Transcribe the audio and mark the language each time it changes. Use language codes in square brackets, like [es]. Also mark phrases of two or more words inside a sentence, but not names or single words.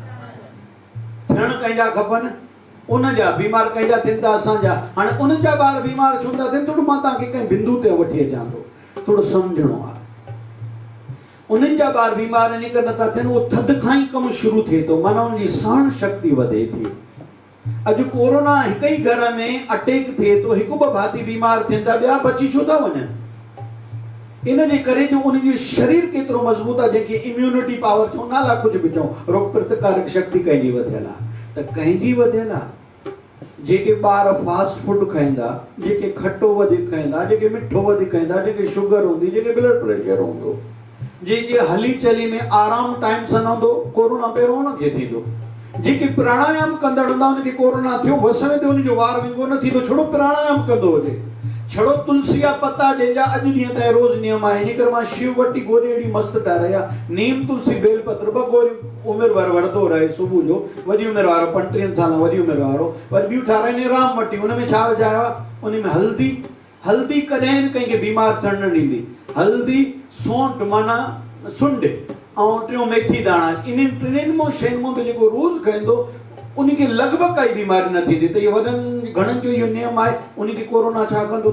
[sd] थियण कंहिंजा खपनि उनजा बीमार कंहिंजा थियनि था असांजा हाणे उन्हनि जा ॿार बीमार छो था थियनि थोरो मां तव्हांखे कंहिं बिंदु ते वठी अचां थो थोरो सम्झणो आहे उन्हनि जा ॿार बीमार इन करे नथा थियनि उहो थधि खां ई कमु शुरू थिए थो माना उनजी सहन शक्ति वधे थी अॼु कोरोना हिकु ई घर में अटैक थिए थो हिकु ॿ भाती बीमार थियनि था ॿिया बची छो था वञनि इन जे करे जो उनजो शरीर केतिरो मज़बूत आहे जंहिंखे [en] immunity power [sd] चऊं नाला कुझु बि चऊं रोग प्रतिकारक शक्ति कंहिंजी वधियल आहे त कंहिंजी वधियल आहे जेके ॿार [en] fast food [sd] खाईंदा जेके खटो वधीक खाईंदा जेके मिठो वधीक खाईंदा जेके शुगर हूंदी जेके [en] blood pressure [sd] हूंदो जेके हली चली में आराम टाइम सां न हूंदो कोरोना पहिरियों उनखे थींदो जेके प्राणायाम कंदड़ हूंदा उनखे कोरोना थियो वसवे ते उनजो वार विंगो न थींदो छड़ो प्राणायाम कंदो हुजे छड़ो तुलसी जा पता जंहिंजा अॼु ॾींहं ताईं रोज़ नियम आहे इन करे मां शिव वटी गोरी अहिड़ी मस्तु ठाहिराई आहे नीम तुलसी बेलपत्र ॿ गोरियूं उमिरि भर वठंदो रहे सुबुह जो वॾी उमिरि वारो 35 साल वॾी उमिरि वारो वरी ॿियूं ठाहिराईंदी राम वटी उन में छा विझायो आहे उन में हल्दी कॾहिं बि कंहिंखे बीमार थियणु न ॾींदी हल्दी सौंठ माना सुंड ऐं टियों मेथी दाणा इन्हनि टिनिनि मां शयुनि मां बि जेको रोज़ खाईंदो उनखे लॻभॻि काई बीमारी न थींदी त इहो वॾनि घणनि जो इहो नियम आहे उनखे कोरोना छा कंदो